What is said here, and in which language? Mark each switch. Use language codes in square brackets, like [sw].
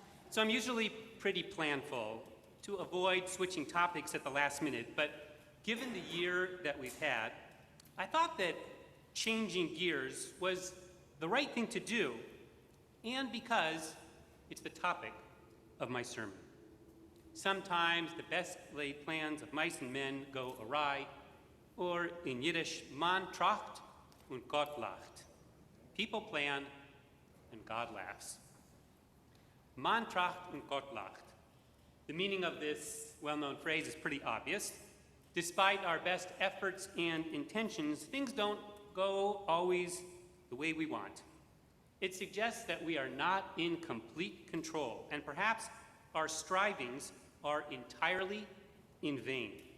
[en] So I'm usually pretty planful to avoid switching topics at the last minute, but given the year that we've had, I thought that changing gears was the right thing to do, and because it's the topic of my sermon. Sometimes the best laid plans of mice and men go awry, or in Yiddish, [yi] man tracht und Gott lacht. [en] People plan and God laughs. [yi] Man tracht und Gott lacht. [en] The meaning of this well-known phrase is pretty obvious. Despite our best efforts and intentions, things don't go always the way we want. It suggests that we are not in complete control, and perhaps our strivings are entirely in vain.